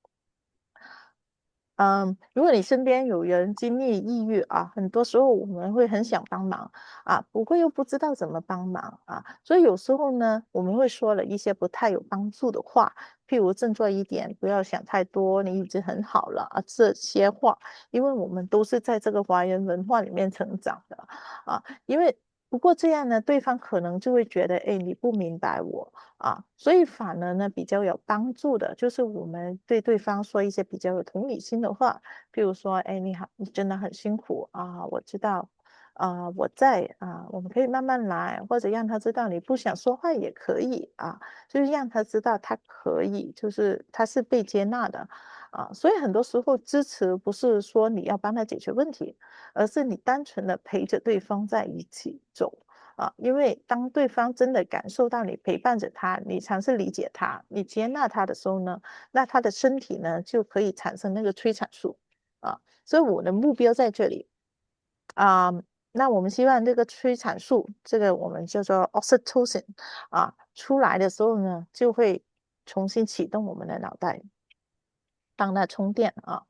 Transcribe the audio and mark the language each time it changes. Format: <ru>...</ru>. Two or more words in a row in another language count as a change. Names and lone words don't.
<zh>如果你身邊有人經歷抑鬱啊，很多時候我們會很想幫忙啊，不過又不知道怎麼幫忙啊，所以有時候呢，我們會說了一些不太有幫助的話，譬如振作一點，不要想太多，你已經很好了啊，這些話，因為我們都是在這個華人文化裡面成長的啊，因為不過這樣呢，對方可能就會覺得，誒，你不明白我啊，所以反而呢比較有幫助的，就是我們對對方說一些比較有同理心的話，譬如說，誒，你好，你真的很辛苦啊，我知道，我在啊，我們可以慢慢來，或者讓他知道你不想說話也可以啊，就是讓他知道他可以，就是他是被接納的啊，所以很多時候支持不是說你要幫他解決問題，而是你單純的陪着對方在一起走啊，因為當對方真的感受到你陪伴着他，你嘗試理解他，你接納他的時候呢，那他的身體呢就可以產生那個催產素啊，所以我的目標在這裡啊，那我們希望這個催產素，這個我們叫做 oxytocin 啊，出來的時候呢，就會重新啟動我們的腦袋，幫它充電啊。</zh>